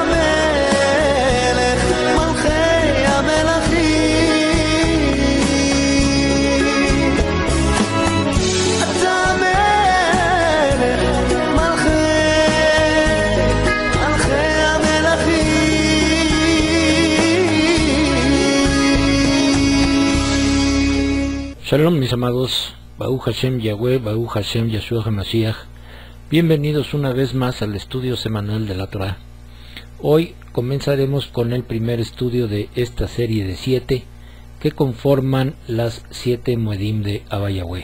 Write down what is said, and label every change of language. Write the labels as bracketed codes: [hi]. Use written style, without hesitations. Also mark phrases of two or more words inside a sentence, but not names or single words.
[he] מלך מלכי המלכים, אתה מלך מלכי המלכים. [es] Shalom, mis amados, [he] ברוך השם יהוה, ברוך השם ישוע המשיח. [es] Bienvenidos una vez más al estudio semanal de la Torah. Hoy comenzaremos con el primer estudio de esta serie de 7 que conforman las 7 Moedim de Abba Yahweh.